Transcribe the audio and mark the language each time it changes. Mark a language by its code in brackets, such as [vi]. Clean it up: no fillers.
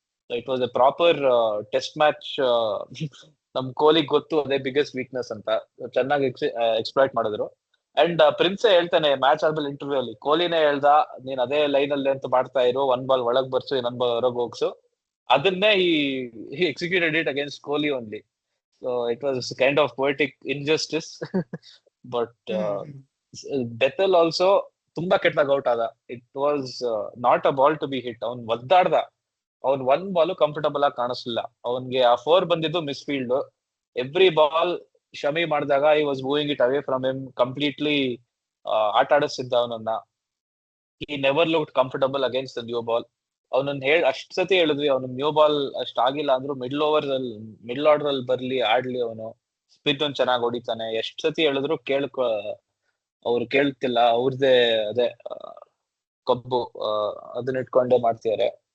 [en] It was a proper test match. [kn] ನಮ್ ಕೊಹ್ಲಿಗ್ ಗೊತ್ತು ಅದೇ ಬಿಗ್ಗೆಸ್ಟ್ ವೀಕ್ನೆಸ್ ಅಂತ, ಚೆನ್ನಾಗಿ ಎಕ್ಸ್ಪ್ಲಾಯ್ಟ್ ಮಾಡಿದ್ರು. ಅಂಡ್ ಪ್ರಿನ್ಸೆ ಹೇಳ್ತಾನೆ ಮ್ಯಾಚ್ ಆದ್ಮೇಲೆ ಇಂಟರ್ವ್ಯೂ ಅಲ್ಲಿ, ಕೊಹ್ಲಿನೇ ಹೇಳ್ದ ನೀನ್ ಅದೇ ಲೈನ್ ಅಲ್ಲಿ ಅಂತ ಮಾಡ್ತಾ ಇರು, ಒಂದ್ ಬಾಲ್ ಒಳಗ್ ಬರ್ಸು, ಇನ್ನೊಂದ್ ಬಾಲ್ ಹೊರಗ್ ಹೋಗ್ಸು. [en] ಅದನ್ನೇ he executed it against Kohli only. So it was kind of poetic injustice. [kn] But Bethel also ತುಂಬಾ ಕೆಟ್ಟದಾಗ ಔಟ್ ಆದ. [en] It was not a ball to be hit. [kn] ಅವ್ನ್ ಒದ್ದಾಡ್ದ, ಅವ್ನ್ ಒಂದ್ ಬಾಲ್ ಕಂಫರ್ಟಬಲ್ ಆಗಿ ಕಾಣಿಸ್ಲಿಲ್ಲ. ಅವನ್ಗೆ ಆ 4 ಬಂದಿದ್ದು miss field. Every ball Shami ಮಾಡಿದಾಗ [en] I was moving it away from him completely. [kn] ಆಟ ಆಡಿಸ್ತಿದ್ದ ಅವನನ್ನ. [en] he never looked comfortable against the new ball. [kn] ಅವನನ್ನ ಅಷ್ಟ್ ಸತಿ ಹೇಳಿದ್ವಿ, ಅವ್ನ ನ್ಯೂ ಬಾಲ್ ಅಷ್ಟ್ ಆಗಿಲ್ಲ ಅಂದ್ರು ಮಿಡ್ಲ್ ಆರ್ಡರ್ ಅಲ್ಲಿ ಬರ್ಲಿ, ಆಡ್ಲಿ. ಅವನು ಸ್ಪಿನ್ ಒಂದ್ ಚೆನ್ನಾಗಿ ಹೊಡಿತಾನೆ. ಎಷ್ಟ್ ಸತಿ ಹೇಳಿದ್ರು ಅವ್ರು ಕೇಳ್ತಿಲ್ಲ. ಅವ್ರದೇ ಅದೇ ಕಬ್ಬು, ಅದನ್ನ ಇಟ್ಕೊಂಡೇ ಮಾಡ್ತಿದ್ದಾರೆ.